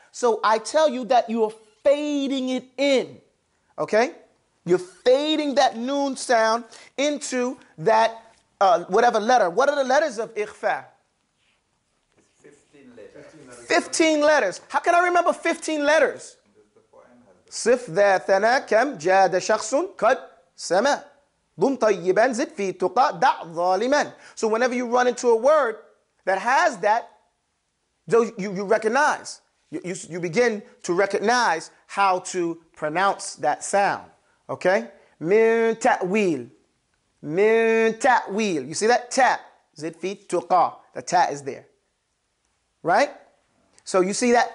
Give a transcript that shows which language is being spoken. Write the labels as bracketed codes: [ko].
[en] So I tell you that you are fading it in. Okay? You're fading that noon sound into that whatever letter. What are the letters of ikhfa? It's 15 letters. 15 letters. How can I remember 15 letters? [ar] صف ذا ثنا كم جاد شخص قد سما ضم طيبا زد في تقى دع ظالما. [en] So whenever you run into a word that has that, you recognize. You begin to recognize how to pronounce that sound. Okay? Min ta'wil. Min ta'wil. You see that? Ta. Zid fi tuqa. The ta is there. Right? So you see that?